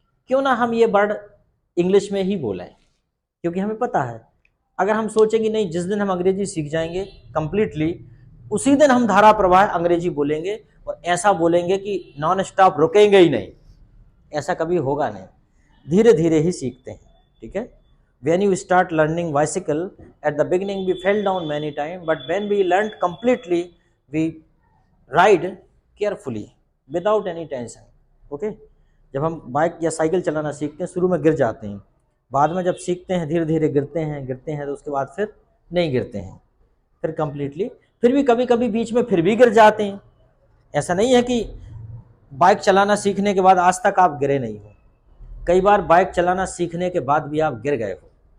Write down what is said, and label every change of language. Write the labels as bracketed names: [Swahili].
[Hindi] क्यों ना हम ये वर्ड इंग्लिश में ही बोलें, क्योंकि हमें पता है। अगर हम सोचें कि नहीं, जिस दिन हम अंग्रेजी सीख जाएंगे कंप्लीटली, उसी दिन हम धारा प्रवाह अंग्रेजी बोलेंगे और ऐसा बोलेंगे कि नॉन स्टॉप रुकेंगे ही नहीं, ऐसा कभी होगा नहीं। धीरे धीरे ही सीखते हैं। ठीक है, [English] when you start learning bicycle, at the beginning we fell down many times, but when we learned completely, we ride carefully without any tension. [Hindi] Okay, जब हम बाइक या साइकिल चलाना सीखते हैं, शुरू में गिर जाते हैं, बाद में जब सीखते हैं धीरे धीरे गिरते हैं तो उसके बाद फिर नहीं गिरते हैं, फिर कंप्लीटली। फिर भी कभी कभी बीच में फिर भी गिर जाते हैं। ऐसा नहीं है कि बाइक चलाना सीखने के बाद आज तक आप गिरे नहीं हो। कई बार बाइक चलाना सीखने के बाद भी आप गिर गए हो,